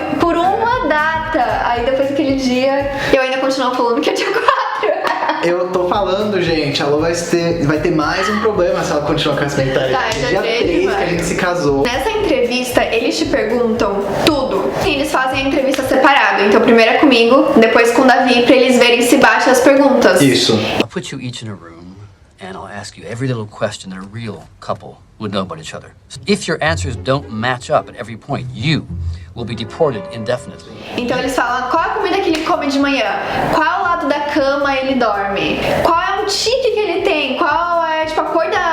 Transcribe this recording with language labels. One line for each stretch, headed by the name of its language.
Portuguese: Por uma data. Aí depois daquele dia, eu ainda continuo falando que é dia 4. Eu tô falando, gente, a Lô vai ter mais um problema se ela continuar com essa mentalidade. Tá, dia 3 que a gente se casou. Nessa entrevista, eles te perguntam tudo. Eles fazem a entrevista separada. Então, primeiro é comigo, depois com o Davi, pra eles verem se bate as perguntas. Isso.
English: I'll put you each in a room and I'll ask you every little question that a real couple would know about each other. If your answers don't match up at every point, you will be deported indefinitely.
Portuguese: Então eles falam qual é a comida que ele come de manhã, qual é o lado da cama ele dorme, qual é o tique que ele tem, qual é tipo a cor